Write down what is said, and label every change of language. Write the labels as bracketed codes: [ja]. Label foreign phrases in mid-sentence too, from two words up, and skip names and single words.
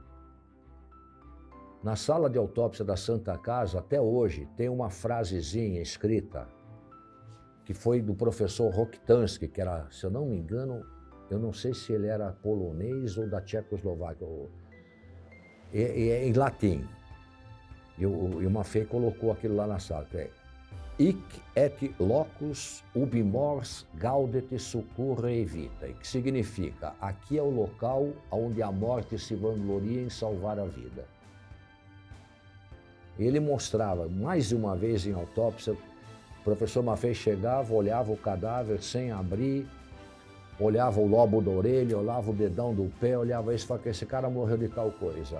[pt] Na sala de autópsia da Santa Casa, até hoje, tem uma frasezinha escrita que foi do professor Rokitansky, que era, se eu não me engano, eu não sei se ele era polonês ou da Tchecoslováquia, em latim. E o Maffei colocou aquilo lá na sala, que é [la] Hic et locus ubi mors gaudet succurre vitae, [pt] que significa, aqui é o local onde a morte se vangloria em salvar a vida. Ele mostrava, mais de uma vez em autópsia, professor Maffei chegava, olhava o cadáver sem abrir, olhava o lobo da orelha, olhava o dedão do pé, olhava isso e falava que esse cara morreu de tal coisa.